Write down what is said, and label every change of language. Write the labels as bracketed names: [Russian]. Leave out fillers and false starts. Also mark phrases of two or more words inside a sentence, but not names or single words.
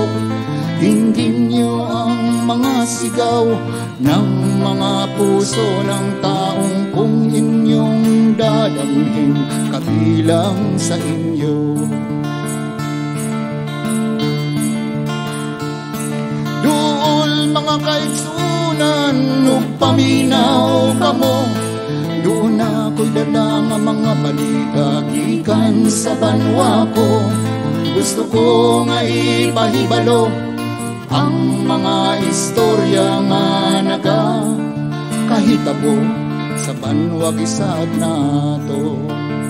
[Filipino] Dinggin niyo ang mga sigaw ng mga puso ng taong kung inyong dadamhin kabilang sa inyo. [Cebuano] Duol mga kaigsunan, paminaw kamo. [Filipino] Doon ako'y dala ng mga balita [Cebuano] gikan sa banwa ko. Gusto ko nga ipahibalo ang mga istorya nga nagakahitabo sa banwa gisag nato.